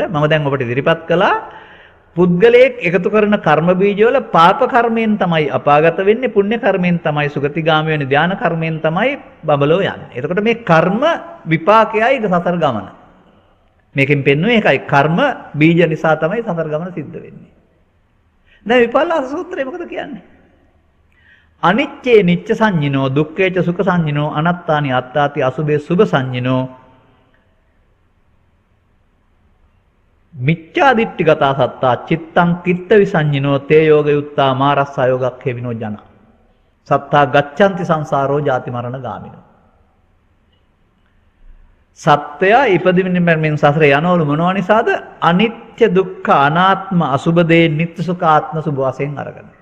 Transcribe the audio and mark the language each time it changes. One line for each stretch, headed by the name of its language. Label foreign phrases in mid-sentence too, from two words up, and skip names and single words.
Sinhala: මම දැන් ඔබට ඉදිරිපත් කළා පුද්ගලයෙක් එකතු කරන කර්ම බීජවල පාප කර්මයෙන් තමයි අපාගත වෙන්නේ, පුණ්‍ය කර්මයෙන් තමයි සුගතිගාමී වෙන්නේ, ධාන කර්මයෙන් තමයි බබලෝ යන්නේ. එතකොට මේ කර්ම විපාකයයි සසර ගමන. මේකෙන් පෙන්වන්නේ ඒකයි කර්ම බීජ නිසා තමයි සසර ගමන සිද්ධ වෙන්නේ. දැන් විපල්ලාස සූත්‍රය මොකද කියන්නේ?
Pali: අනිච්චේ නිච්ච සංඤිනෝ දුක්ඛේච සුඛ සංඤිනෝ අනත්තානි අත්තාති අසුභේ සුභ සංඤිනෝ මිච්ඡා දිට්ඨිගතා සත්තා චිත්තං කිත්ත විසංඤිනෝ තේ යෝග යුත්තා මාරස්සා යෝගක් හේවිනෝ ජන සත්තා ගච්ඡanti සංසාරෝ ජාති මරණ ගාමිනෝ
Sinhala: සත්‍යය ඉපදින්න මෙන් සසරේ යනවලු මොනවා නිසාද අනිත්‍ය දුක්ඛ අනාත්ම අසුභ දේ නිත්‍ය සුඛ ආත්ම සුභ වශයෙන් අරගෙන